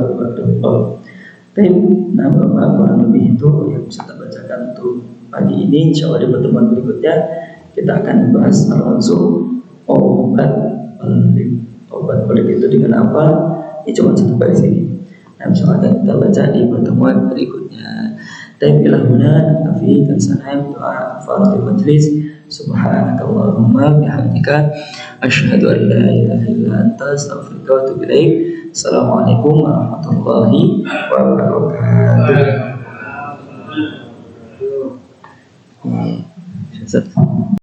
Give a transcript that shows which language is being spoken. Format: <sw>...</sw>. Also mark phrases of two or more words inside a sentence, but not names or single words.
<id>Tapi nah Bapak kurang lebih itu yang bisa kita bacakan untuk pagi ini.</id> <ar>إن شاء الله</ar> <id>di pertemuan berikutnya kita akan membahas langsung obat pelik itu dengan apa. Ini cuma satu baris ini. Nah,</id> <ar>إن شاء الله</ar> <id>kita baca di pertemuan berikutnya. Tapi</id> <ar>إلى هنا نكتفي</ar> <id>dan sanaya doa faratil majlis.</id> <ar>سبحانك اللهم وبحمدك أشهد أن لا إله إلا أنت أستغفرك وأتوب إليك. السلام عليكم ورحمة الله وبركاته.</ar>